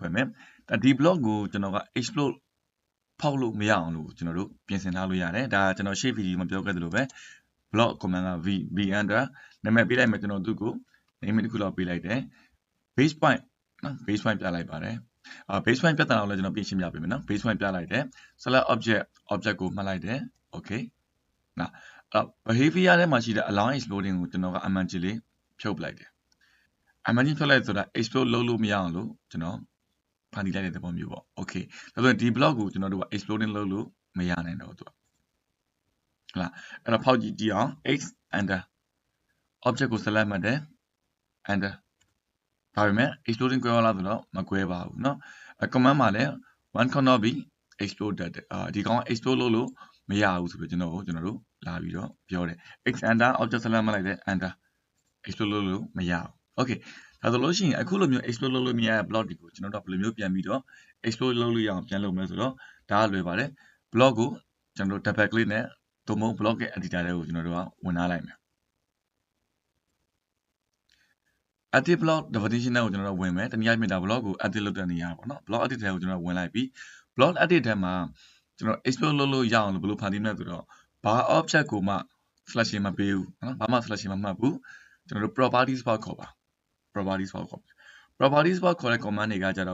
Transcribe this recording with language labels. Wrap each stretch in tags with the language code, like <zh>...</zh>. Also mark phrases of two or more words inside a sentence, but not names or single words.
<my>ဖွဲ့မယ်ဒီ block ကိုကျွန်တော်က explode ဖောက်လို့မရအောင်လို့ကျွန်တော်တို့ပြင်ဆင်ထားလို့ရတယ်ဒါကျွန်တော်ရှေ့ဗီဒီယိုမှာပြောခဲ့သလိုပဲ</my> <en>block command</en> <my>က</my> <en>v under</en> <my>နာမည်ပေးလိုက်မယ်ကျွန်တော်သူ့ကို name တစ်ခုလောက်ပေးလိုက်တယ်</my> <en>base point</en> <my>နော်</my> <en>base point</en> <my>ပြလိုက်ပါတယ်</my> <en>base point</en> <my>ပြတ်တာတော့လည်းကျွန်တော်ပြင် ရှင်းပြပေးမယ်နော်</my> <en>base point</en> <my>ပြလိုက်တယ်</my> <en>select object</en> <my>ကိုမှတ်လိုက်တယ် okay နော်behavior ထဲမှာရှိတဲ့</my> <en>allow exploding</en> <my>ကိုကျွန်တော်ကအမှန်ကြီးလေးဖြုတ်ပလိုက်တယ်အမှန်ကြီးဖြုတ်လိုက်ဆိုတာ explode လုပ်လို့မရအောင်လို့ကျွန်တော် ဖန်တီးလိုက်တဲ့သဘောမျိုးပေါ့ okay ဒါဆိုရင်ဒီ block ကိုကျွန်တော်တို့က exploding လုပ်လို့မရနိုင်တော့သူကဟုတ်လားအဲ့တော့ဖောက်ကြည့်အောင်</my> <en>x under object</en> <my>ကို select မှတ်တယ် under ဒါပေမဲ့ exploding ကွဲလာဆိုတော့မကွဲပါဘူးเนาะ command မှာလည်း</my> <en>one cannot be exploded</en> <my>ဒီကောင် explode လုပ်လို့မရဘူးဆိုပြီးကျွန်တော်တို့လာပြီးတော့ပြောတယ်</my> <en>x under object select</en> <my>မှတ်လိုက်တယ် under explode လုပ်လို့မရဘူး okay ဒါဆိုလို့ရှိရင်အခုလိုမျိုး explode လုပ်လို့မရတဲ့ block တွေကိုကျွန်တော်တို့ဘယ်လိုမျိုးပြန်ပြီးတော့ explode လုပ်လို့ရအောင်ပြန်လုပ်မယ်ဆိုတော့ဒါကလွယ်ပါတယ် block ကိုကျွန်တော်တို့</my> <en>double click</en> <my>နဲ့သို့မဟုတ် block ရဲ့ editor တွေကိုကျွန်တော်တို့ကဝင်ထားလိုက်မယ်</my> <en>edit block definition</en> <my>ကိုကျွန်တော်တို့ဝင်မယ်တနည်းအားဖြင့်ဒါ block ကို edit လုပ်တဲ့နေရာပေါ့နော်</my> <en>block edit</en> <my>ထဲကိုကျွန်တော်ဝင်လိုက်ပြီး</my> <en>block edit</en> <my>ထဲမှာကျွန်တော် explode လုပ်လို့ရအောင်လို့ဘယ်လိုဖန်တီးမလဲဆိုတော့ဘာ object ကိုမှ selection မပေးဘူးနော်ဘာမှ selection မမှတ်ဘူးကျွန်တော်တို့</my> <en>properties box</en> <my>ခေါ်ပါ</my> <en>properties box</en> <my>ခေါ်</my> <en>properties box</en> <my>ခေါ်တဲ့ command တွေကကြတော့</my>